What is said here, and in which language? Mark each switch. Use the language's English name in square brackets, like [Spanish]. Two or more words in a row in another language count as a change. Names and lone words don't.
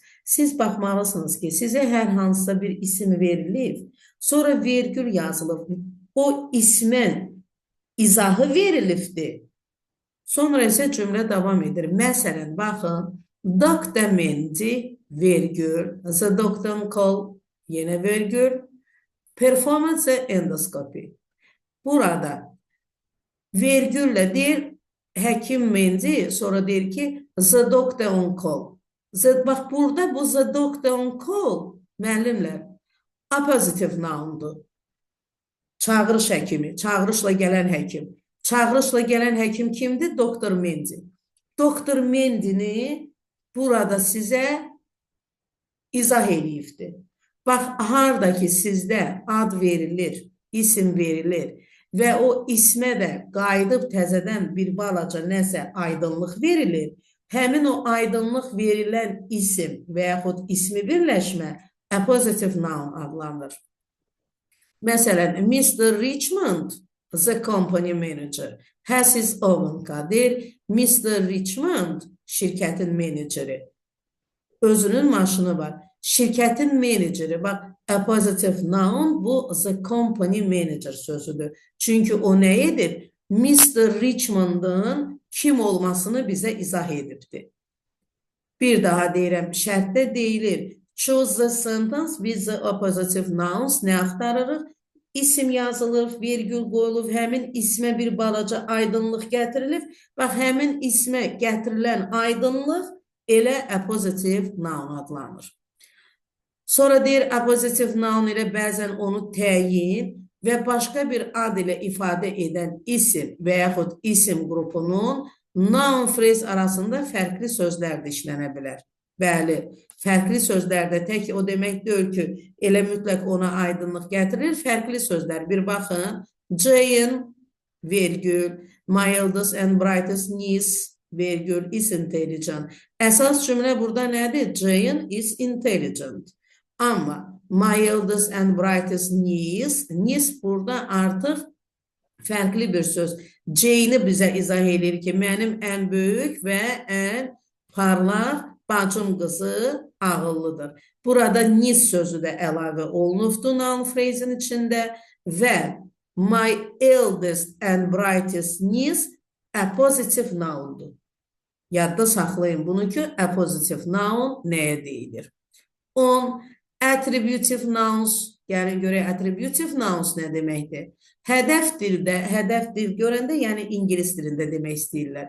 [Azerbaijani] Siz baxmalısınız ki, sizə hər hansısa bir isim verilib, sonra vergül yazılıb, o ismin izahı verilibdir. Sonra isə cümlə davam edir. Məsələn, baxın, Dr. Mendy, vergül, [English] the doctor call, [Azerbaijani] yenə vergül, [English] performance endoscopy. [Azerbaijani] Burada vergüllə deyir, həkim Mendy, sonra deyir ki, [English] the doctor on call. [Azerbaijani] Bax, burada bu [English] the doctor on call, [Azerbaijani] müəllimlər, [English] appositive noundur. [Azerbaijani] Çağırış həkimi, çağırışla gələn həkim. Çağırışla gələn həkim kimdir? Dr. Mendy. Dr. Mendy'ni burada sizə izah edibdir. Bax, harada ki sizdə ad verilir, isim verilir və o ismə də qayıdıb təzədən bir balaca nəsə aydınlıq verilir, həmin o aydınlıq verilən isim və yaxud ismi birləşmə [English] appositive noun [Azerbaijani] adlanır. Məsələn, [English] Mr. Richmond, the company manager, has his own car. [Azerbaijani] Mr. Richmond, şirkətin meneceri. Özünün maşını var. Şirkətin meneceri, bax, [English] appositive noun [Azerbaijani] bu [English] the company manager [Azerbaijani] sözüdür. Çünki o nə edib? Mr. Richmond'ın kim olmasını bizə izah edibdir. Bir daha deyirəm, şərtdə deyilir. [English] Choose the sentence with the appositive nouns. [Azerbaijani] Nə axtarırıq? İsim yazılır, vergül qoyulur, həmin ismə bir balaca aydınlıq gətirilib. Bax, həmin ismə gətirilən aydınlıq elə [English] appositive noun [Azerbaijani] adlanır. Sonra deyir, [English] appositive noun [Azerbaijani] ilə bəzən onu təyin və başqa bir ad ilə ifadə edən isim və yaxud isim qrupunun [English] noun phrase [Azerbaijani] arasında fərqli sözlər də işlənə bilər. Bəli, fərqli sözlərdə tək o demək deyil ki, elə mütləq ona aydınlıq gətirir, fərqli sözlər. Bir baxın, Jane, vergül, [English] my eldest and brightest niece, vergül, is intelligent. [Azerbaijani] Əsas cümlə burada nədir? [English] Jane is intelligent. Amma my eldest and brightest niece [Azerbaijani] burada artıq fərqli bir söz. Jane'i bizə izah edir ki, mənim ən böyük və ən parlaq bacım qızı ağıllıdır. Burada niece sözü də əlavə olunubdur [English] noun phrase'in [Azerbaijani] içində və [English] my eldest and brightest niece appositive noundur. [Azerbaijani] Yadda saxlayın bunu ki, [English] appositive noun [Azerbaijani] nəyə deyilir? [English] 10. Attributive nouns. [Azerbaijani] Gəlin görək, [English] attributive nouns [Azerbaijani] nə deməkdir? Hədəf dil görəndə, yəni ingilis dilində demək istəyirlər.